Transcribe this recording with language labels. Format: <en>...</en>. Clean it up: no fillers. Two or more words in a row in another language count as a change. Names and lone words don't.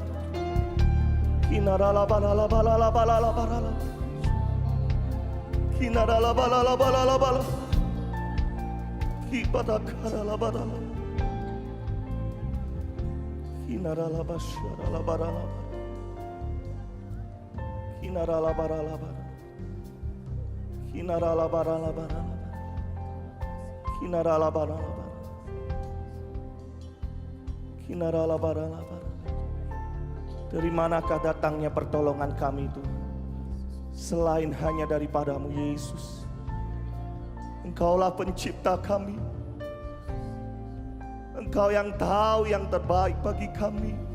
<ms>kinala balala balala balala balala kinala balala balala balala ibada karala balala kinala basyara balala Kinarala barala barala, kinarala barala barala, kinarala barala barala, kinarala barala barala. Dari manakah datangnya pertolongan kami itu? Selain hanya daripada-Mu Yesus. Engkaulah pencipta kami. Engkau yang tahu yang terbaik bagi kami.</ms>